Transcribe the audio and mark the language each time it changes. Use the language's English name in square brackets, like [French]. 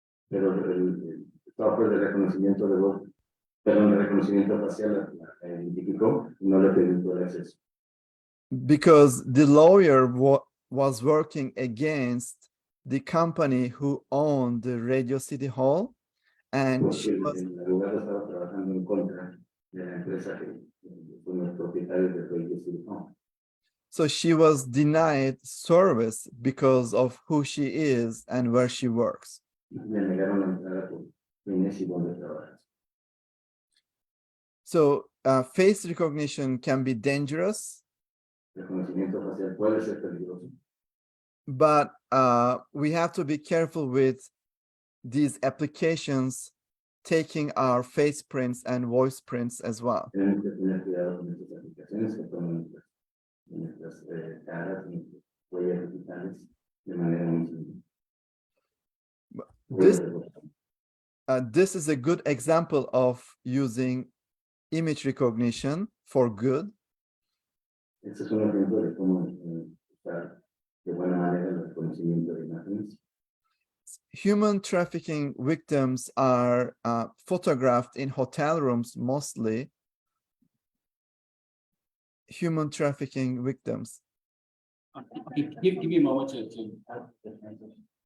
[Spanish] Pero el software de reconocimiento de voz, perdón, de reconocimiento facial la identificó y no le permitió el acceso. [English] Because the lawyer was working against the company who owned the Radio City Hall, and she was, [Spanish] el abogado estaba trabajando en contra de la empresa que son los propietarios de Radio City Hall. [English] so she was denied service because of who she is and where she works. [Spanish] Le negaron la entrada por quién es y dónde trabaja. [English] So face recognition can be dangerous, [Spanish] Reconocimiento facial puede ser peligroso, [English] but we have to be careful with these applications taking our face prints and voice prints as well. [Spanish] tenemos que tener cuidado con estas aplicaciones que toman nuestras caras, nuestras huellas digitales de manera muy simple. [English] This is a good example of using image recognition for good. [Spanish] Este es un ejemplo de cómo usar de buena manera el reconocimiento de imágenes. [English] Human trafficking victims are photographed in hotel rooms mostly. Human trafficking victims. Okay, give me a moment to help the transition.